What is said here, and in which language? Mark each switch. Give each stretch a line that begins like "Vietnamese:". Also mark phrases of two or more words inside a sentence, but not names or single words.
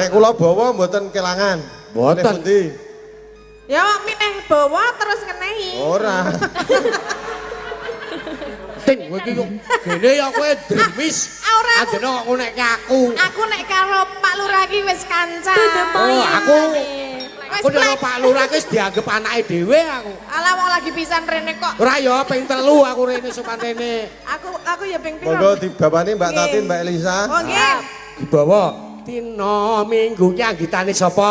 Javanese: Nek kula bawa mboten kelangan. Mboten. Milih pundi? Ya milih bawa terus ngenehi. Ora. Ting, kowe iki kok gene ya kowe dremis. Ora, aku- Adene kok ngonekke aku. Aku nek karo Pak Lurah iki wis kanca.
English: To the point.
Javanese: Oh, aku- Wis Aku nek plek. Pak Lurah wis dianggep anake dhewe aku. Alah wong lagi pisan rene kok. Ora ya ping 3 aku rene sopan rene. Aku ya ping piro. Monggo dibawani Mbak Nggih. Tatin, Mbak Elisa. Oh nggih. Dibawa Tino minggu ki anggitane sapa?